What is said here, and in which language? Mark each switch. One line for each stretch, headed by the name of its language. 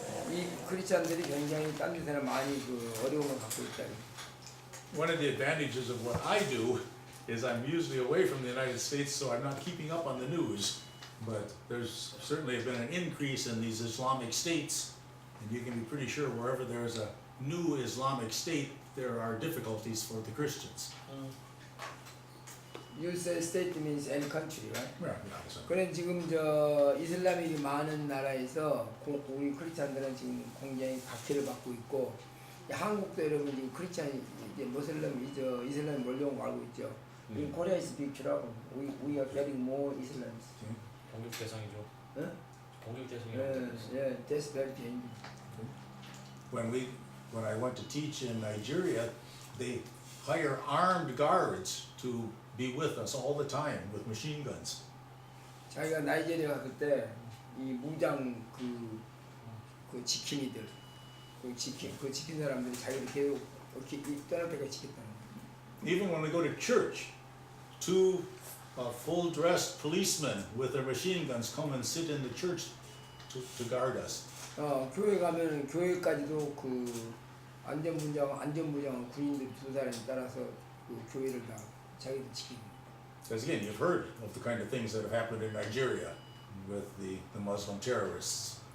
Korean: 이 크리스찬들이 굉장히 딴 데서는 많이 그 어려움을 갖고 있다.
English: One of the advantages of what I do is I'm usually away from the United States, so I'm not keeping up on the news. But there's certainly been an increase in these Islamic states, and you can be pretty sure wherever there's a new Islamic state, there are difficulties for the Christians. You say state means any country, right? Yeah,
Korean: 그래 지금 저 이슬람이 많은 나라에서 우리 크리스찬들은 지금 굉장히 박해를 받고 있고 한국도 여러분 지금 크리스찬이 이제 모슬렘이죠 이슬람이 몰려온 거 알고 있죠.
English: In Korea is big trouble. We are getting more Islams.
Korean: 공격 대상이죠. 응? 공격 대상이죠.
English: Yeah, that's very dangerous. When I went to teach in Nigeria, they hire armed guards to be with us all the time with machine guns.
Korean: 자기가 나이지리아 갔을 때 이 무장 그 지킴이들 그 지킨 사람들이 자기를 계속 떠날 때까지 지켰다는 거예요.
English: Even when we go to church, two full-dressed policemen with their machine guns come and sit in the church to guard us.
Korean: 교회 가면 교회까지도 그 안전부장 군인들 두 사람이 따라서 그 교회를 다 자기들 지키는.
English: Because again, you've heard of the kind of things that have happened in Nigeria with the Muslim terrorists.